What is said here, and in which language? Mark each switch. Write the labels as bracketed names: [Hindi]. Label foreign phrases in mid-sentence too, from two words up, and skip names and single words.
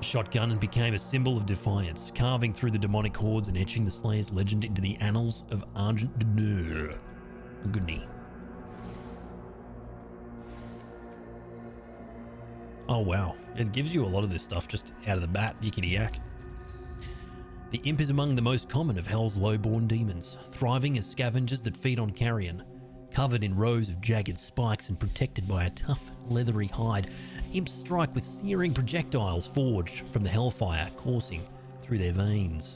[English] shotgun and became a symbol of defiance, carving through the demonic hordes and etching the Slayer's legend into the annals of Argent de Neur. Goodney. Oh wow, it gives you a lot of this stuff just out of the bat, yickety yak. The imp is among the most common of Hell's low-born demons, thriving as scavengers that feed on carrion. Covered in rows of jagged spikes and protected by a tough, leathery hide, imps strike with searing projectiles forged from the hellfire coursing through their veins.